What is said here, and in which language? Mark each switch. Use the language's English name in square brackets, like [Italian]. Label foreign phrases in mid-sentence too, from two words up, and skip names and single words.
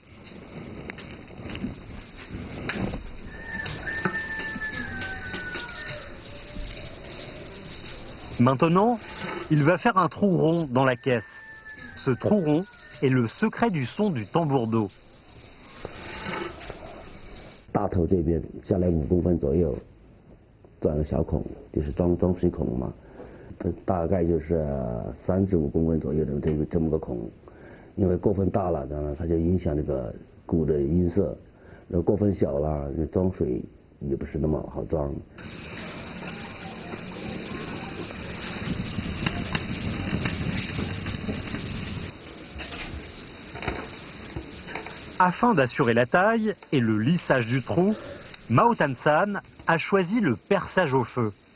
[French] Maintenant, il va faire un trou rond dans la caisse. Ce trou rond est le secret du son du tambour d'eau. [Chinese] 大头这边下来5公分左右，钻个小孔，就是装水孔嘛。大概就是3至5公分左右的这么个孔，因为过分大了，呢它就影响这个鼓的音色；如果过分小了，装水也不是那么好装。 [French] Afin d'assurer la taille et le lissage du trou, Mao Tan-san a choisi le perçage au feu.